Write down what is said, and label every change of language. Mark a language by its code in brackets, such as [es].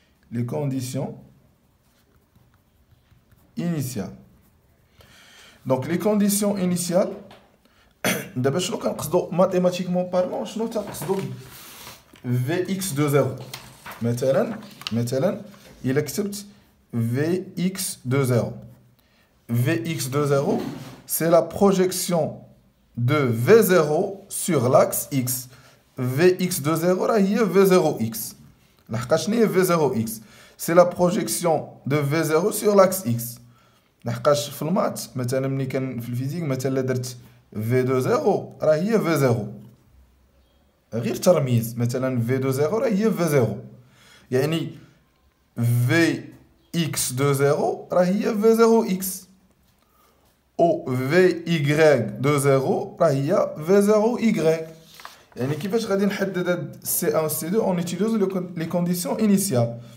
[fr] Les conditions initiales. Donc, les conditions initiales, d'abord, [ar] شنو كنقصدو [fr] mathématiquement parlant, [ar] شنو تنقصدو [fr] Vx de 0. [ar] مثلا إلا كتبت Vx de 0. [fr] Vx de 0, c'est la projection de V0 sur l'axe X. Vx de 0 هي V0X. [ar] لحقاش شنو هي V0X? [fr] C'est la projection de V0 sur l'axe X. [ar] لحقاش في المات مثلا ملي كان في الفيزيك مثلا درت V de 0 راه هي V0. غير ترميز مثلا V de 0 راه هي V0. يعني Vx de 0 راه هي V0X. و Vy de 0 راه هي V0Y. يعني كيفاش غادي نحدد هاد C1 و C2 [fr] on utilise les conditions initiales.